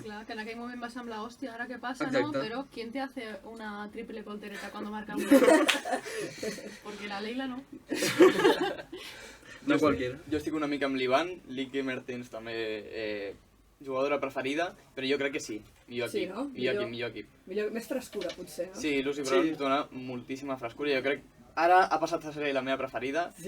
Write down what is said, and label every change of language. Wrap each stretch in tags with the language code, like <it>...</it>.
<ca>Clar, que en aquell moment va semblar, hòstia, ara què passa, no?</ca> <es>Però ¿quién te hace una triple voltereta cuando marca un gol? Porque la Leila no.</es> <ca>No qualquiera. Jo estic una mica amb l'Ivan, Lique Mertens també jugadora preferida, però jo crec que sí, millor equip. Sí, no? Millor equip. Més frescura, potser, no? Sí, Lucy Bronze dona moltíssima frescura, jo crec ara ha passat a ser la meva preferida.</ca>